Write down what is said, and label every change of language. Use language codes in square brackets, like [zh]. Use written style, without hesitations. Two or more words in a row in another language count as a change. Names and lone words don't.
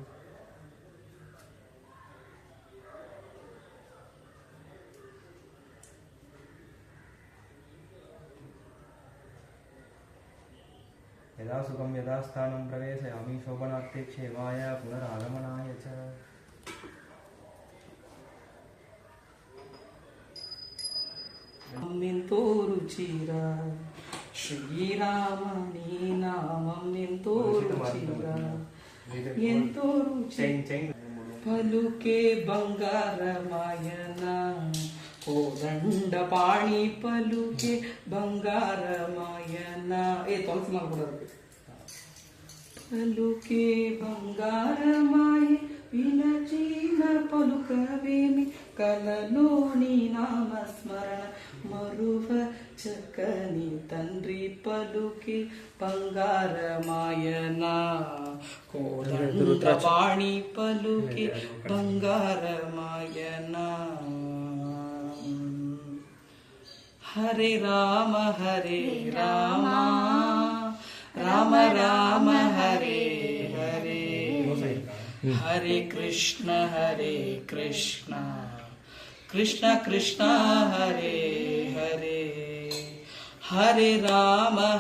[sa] यदा सुखं यदा स्थानं प्रवेशयामि शोभनार्थे क्षेमाय पुनरागमनाय च [te] ఎంతో రుచిర శ్రీరామ నీ నామం ఎంతో రుచిరా ఎంతో రుచి పలుకే బంగారమాయన కోదండ పాణి పలుకే బంగారమాయన [kn] ತುಳಸಿ ಮಾಲ ಕೊಡೋದು [te] పలుకే బంగారమాయ విలచిన పలుకవేమి కలలోని నామస్మరణ మరువ చక్కని తండ్రి పలుకే బంగారమాయన కోదండపాణి పలుకే బంగారమాయన [sa] హరే రామ రామ రామ హరే హరే హరే కృష్ణ కృష్ణ కృష్ణ హరే హరే హరే రామ